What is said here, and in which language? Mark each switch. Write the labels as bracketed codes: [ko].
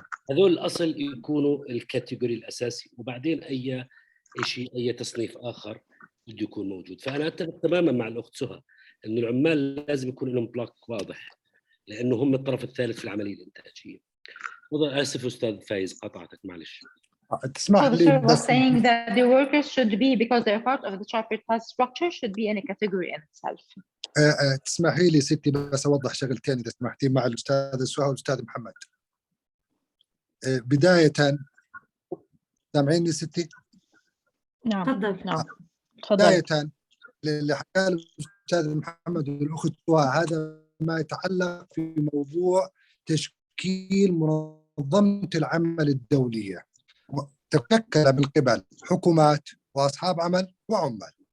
[ar] هذول الاصل يكونوا الكاتيجوري الاساسي، وبعدين اي شيء، اي تصنيف اخر بده يكون موجود. فانا اتفق تماما مع الاخت سهى انه العمال لازم يكون لهم بلوك واضح، لانه هم الطرف الثالث في العمليه الانتاجيه. اسف استاذ فايز قطعتك، معلش. تسمح لي [en] was saying that the workers should be, because they're part of the tripartite structure, should be in a category in itself. [ar] تسمحي لي ستي بس اوضح شغلتين اذا سمحتي مع الاستاذ سهى والاستاذ محمد. بدايه، سامعيني ستي؟ نعم تفضل. نعم بدايه اللي حكاه الاستاذ محمد والاخت سهى، هذا ما يتعلق في موضوع تشكيل منظمه العمل الدوليه، تشكل من قبل حكومات واصحاب عمل وعمال.